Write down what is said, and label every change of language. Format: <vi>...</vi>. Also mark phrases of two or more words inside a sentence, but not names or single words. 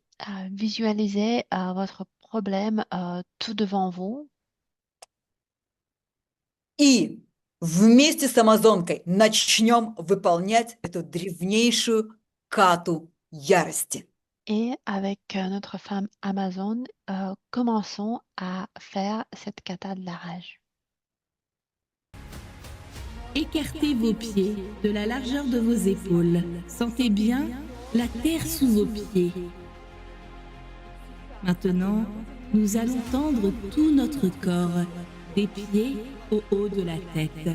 <fr>Visualisez votre problème tout devant vous.</fr> <ru>И вместе с амазонкой начнем выполнять эту древнейшую кату ярости.</ru> <fr>Et avec notre femme Amazon, commençons à faire cette kata de la rage. Écartez vos pieds de la largeur de vos épaules. Sentez bien la terre sous vos pieds. Maintenant, nous allons tendre tout notre corps, des pieds au haut de la tête.</fr>